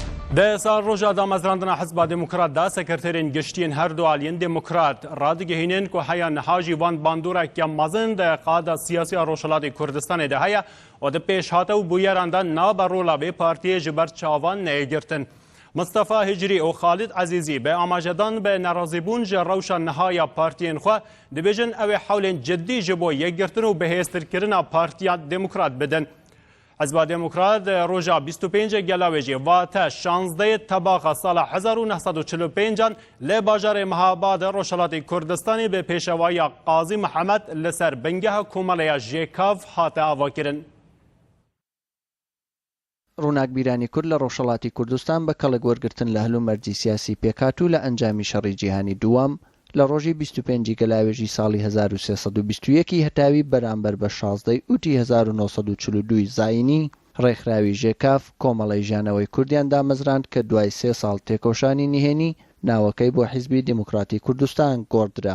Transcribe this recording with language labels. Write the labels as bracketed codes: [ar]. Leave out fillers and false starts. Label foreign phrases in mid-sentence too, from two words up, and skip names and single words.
[ku] دەسا ڕۆژە دامەزراندنا حزبا دموکراتدا سەکرتێرین گشتین هەردوو ئالیین دموکرات ڕادگەهێنین کو هەیە نەهاژی وان باندورێکە مەزن دە قادە سیاسیا ڕۆژهەڵاتی کوردستانێدا هەیە و دە پێشهاتە و بویەراندا نابە ڕۆڵا بێ پارتیە ji ber çavan neyegirtin. Mustafa Hicrî û Xalid Ezîzî bi amajedan bi nerazîbûn ji rewşa nihaya partiyên xwe dibêjin ew ê hewlên ciddî ji bo yekgirtin û bihêztirkirina Partiya Demokrat bidin. Hizba Demokrat roja 25 gelavê jî vate 16 tebaxa sala 1945 lê bajarê Mehabad Rojhilatê Kurdistanê bi pêşevaya Qazî Mihemed li ser bingeha komeleya Jêkav hate avakirin. [ckb] ڕووناکبیرانی کورد لە ڕۆژهەڵاتی کوردستان بە کەڵک وەرگرتن لە هەلومەرجی سیاسی پێکات و لە ئەنجامی شەڕی جیهانی دووەم لە ڕۆژی 25 گەلاوێژی ساڵی 1321 هەتاوی بەرامبەر بە 16 ئوتی 1942 زاینی ڕێکخراوی ژێکاف کۆمەڵی ژیانەوەی کوردیان دامەزراند کە دوای 3 ساڵ تێکۆشانی نهێنی ناوەکەی بۆ حیزبی دیموکراتی کوردستان گۆڕدرا.